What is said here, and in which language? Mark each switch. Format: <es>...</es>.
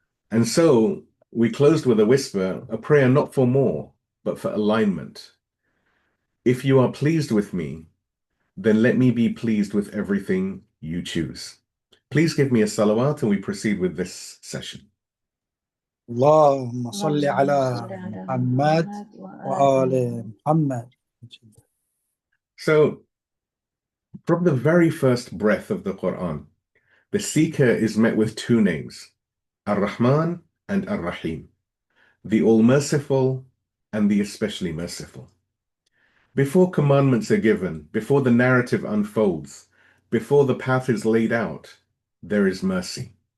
<en>And so we closed with a whisper, a prayer not for more, but for alignment. If you are pleased with me, then let me be pleased with everything you choose. Please give me a salawat and we proceed with this session.</en> <ar>اللهم صل على محمد وآل محمد.</ar> <en>So, from the very first breath of the Quran, the seeker is met with two names, Ar-Rahman and Ar-Rahim, the All-Merciful and the Especially Merciful. Before commandments are given, before the narrative unfolds, before the path is laid out, there is mercy.</en>